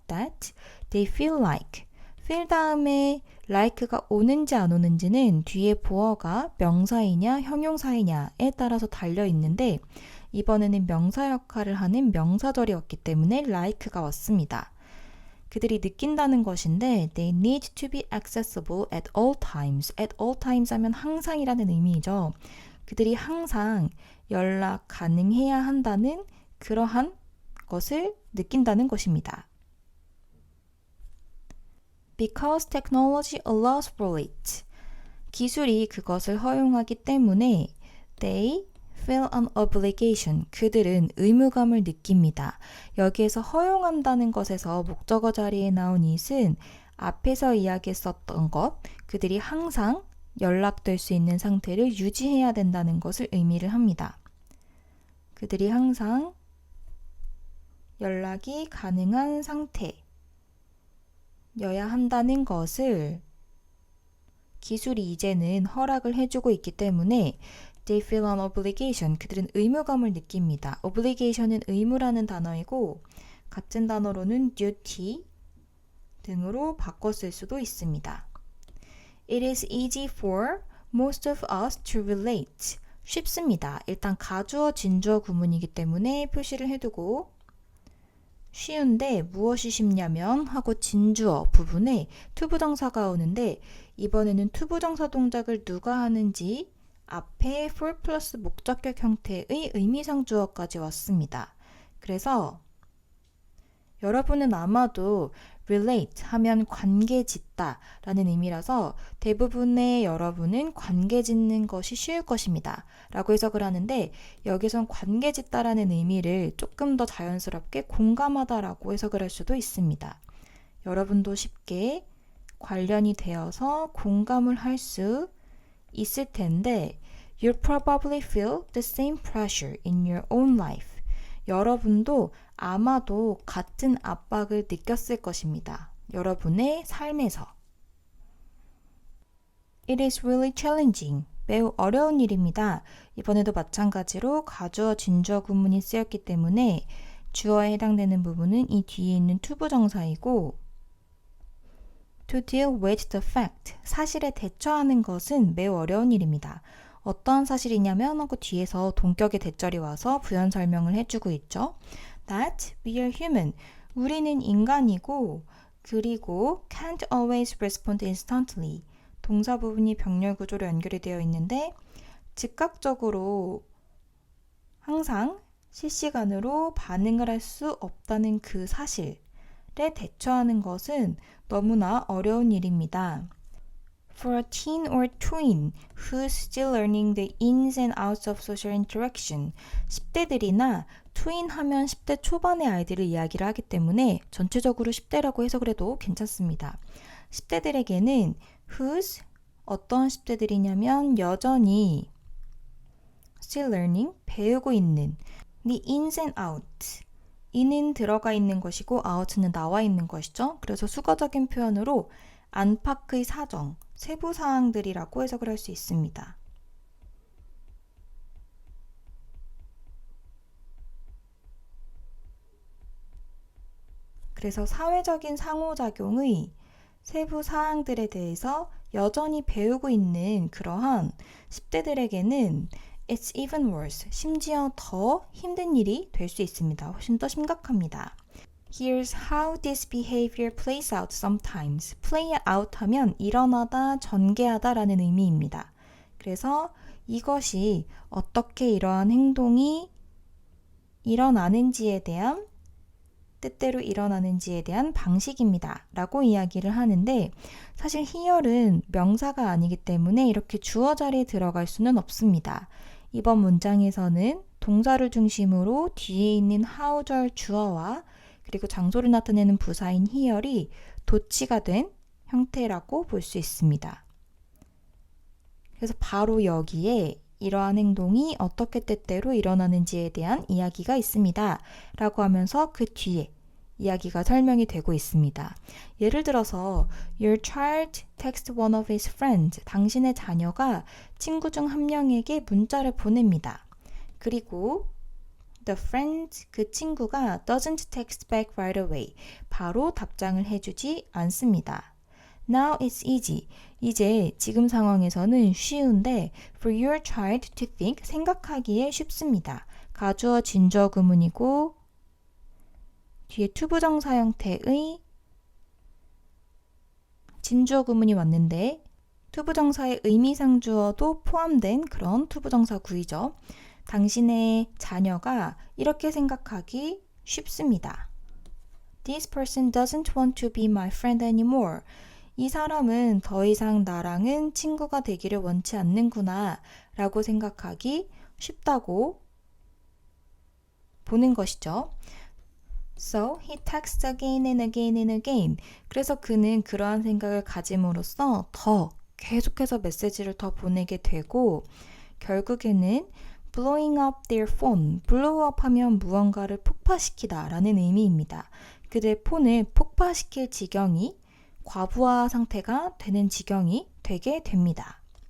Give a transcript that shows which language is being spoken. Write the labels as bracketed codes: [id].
[en] That they feel like. [ko] feel 다음에 like가 오는지 안 오는지는 뒤에 보어가 명사이냐 형용사이냐에 따라서 달려 있는데 이번에는 명사 역할을 하는 명사절이 왔기 때문에 like가 왔습니다. 그들이 느낀다는 것인데 [en] they need to be accessible at all times. [ko] at all times 하면 항상이라는 의미이죠. 그들이 항상 연락 가능해야 한다는 그러한 것을 느낀다는 것입니다. [en] Because technology allows for it. [ko] 기술이 그것을 허용하기 때문에 [en] they feel an obligation. [ko] 그들은 의무감을 느낍니다. 여기에서 허용한다는 것에서 목적어 자리에 나온 it은 앞에서 이야기했었던 것, 그들이 항상 연락될 수 있는 상태를 유지해야 된다는 것을 의미를 합니다. 그들이 항상 연락이 가능한 상태여야 한다는 것을 기술이 이제는 허락을 해주고 있기 때문에 [en] they feel an obligation. [ko] 그들은 의무감을 느낍니다. obligation은 의무라는 단어이고 같은 단어로는 duty 등으로 바꿔 쓸 수도 있습니다. [en] It is easy for most of us to relate. [ko] 쉽습니다. 일단 가주어, 진주어 구문이기 때문에 표시를 해두고 쉬운데 무엇이 쉽냐면 하고 진주어 부분에 투부정사가 오는데 이번에는 투부정사 동작을 누가 하는지 앞에 for 플러스 목적격 형태의 의미상 주어까지 왔습니다. 그래서 여러분은 아마도 relate 하면 관계 짓다 라는 의미라서 대부분의 여러분은 관계 짓는 것이 쉬울 것입니다 라고 해석을 하는데 여기선 관계 짓다 라는 의미를 조금 더 자연스럽게 공감하다 라고 해석을 할 수도 있습니다. 여러분도 쉽게 관련이 되어서 공감을 할 수 있을 텐데 [en] You probably feel the same pressure in your own life. [ko] 여러분도 아마도 같은 압박을 느꼈을 것입니다. 여러분의 삶에서. [en] It is really challenging. [ko] 매우 어려운 일입니다. 이번에도 마찬가지로 가주어, 진주어 구문이 쓰였기 때문에 주어에 해당되는 부분은 이 뒤에 있는 투부정사이고 [en] To deal with the fact. [ko] 사실에 대처하는 것은 매우 어려운 일입니다. 어떠한 사실이냐면 하고 뒤에서 동격의 대절이 와서 부연 설명을 해주고 있죠. [en] That we are human. [ko] 우리는 인간이고 그리고 [en] can't always respond instantly. [ko] 동사 부분이 병렬 구조로 연결이 되어 있는데 즉각적으로 항상 실시간으로 반응을 할 수 없다는 그 사실에 대처하는 것은 너무나 어려운 일입니다. [en] For a teen or tween who's still learning the ins and outs of social interaction. [ko] 10대들이나 tween 하면 10대 초반의 아이들을 이야기를 하기 때문에 전체적으로 10대라고 해석을 해도 괜찮습니다. 10대들에게는 who's 어떤 10대들이냐면 여전히 [en] still learning [ko] 배우고 있는 [en] the ins and outs [ko] in은 들어가 있는 것이고 out는 나와 있는 것이죠. 그래서 수거적인 표현으로 안팎의 사정, 세부 사항들이라고 해석을 할 수 있습니다. 그래서 사회적인 상호작용의 세부 사항들에 대해서 여전히 배우고 있는 그러한 10대들에게는 [en] It's even worse. [ko] 심지어 더 힘든 일이 될 수 있습니다. 훨씬 더 심각합니다. [en] Here's how this behavior plays out sometimes. [ko] play out 하면 일어나다, 전개하다 라는 의미입니다. 그래서 이것이 어떻게 이러한 행동이 일어나는지에 대한 때때로 일어나는지에 대한 방식입니다. 라고 이야기를 하는데 사실 here은 명사가 아니기 때문에 이렇게 주어 자리에 들어갈 수는 없습니다. 이번 문장에서는 동사를 중심으로 뒤에 있는 how절 주어와 그리고 장소를 나타내는 부사인 here이 도치가 된 형태라고 볼 수 있습니다. 그래서 바로 여기에 이러한 행동이 어떻게 때때로 일어나는지에 대한 이야기가 있습니다. 라고 하면서 그 뒤에 이야기가 설명이 되고 있습니다. 예를 들어서 [en] Your child texts one of his friends. [ko] 당신의 자녀가 친구 중 한 명에게 문자를 보냅니다. 그리고 [en] The friend, [ko] 그 친구가 [en] doesn't text back right away. [ko] 바로 답장을 해주지 않습니다. [en] Now it's easy. [ko] 이제 지금 상황에서는 쉬운데 [en] for your child to think, [ko] 생각하기에 쉽습니다. 가주어 진주어 구문이고 뒤에 투부정사 형태의 진주어 구문이 왔는데 투부정사의 의미상주어도 포함된 그런 투부정사 구이죠. 당신의 자녀가 이렇게 생각하기 쉽습니다. [en] This person doesn't want to be my friend anymore. [ko] 이 사람은 더 이상 나랑은 친구가 되기를 원치 않는구나 라고 생각하기 쉽다고 보는 것이죠. [en] So he texts again and again and again. [ko] 그래서 그는 그러한 생각을 가짐으로써 더 계속해서 메시지를 더 보내게 되고 결국에는 [en] blowing up their phone. [ko] blow up 하면 무언가를 폭파시키다 라는 의미입니다. 그들의 폰을 폭파시킬 지경이 과부하 상태가 되는 지경이 되게 됩니다.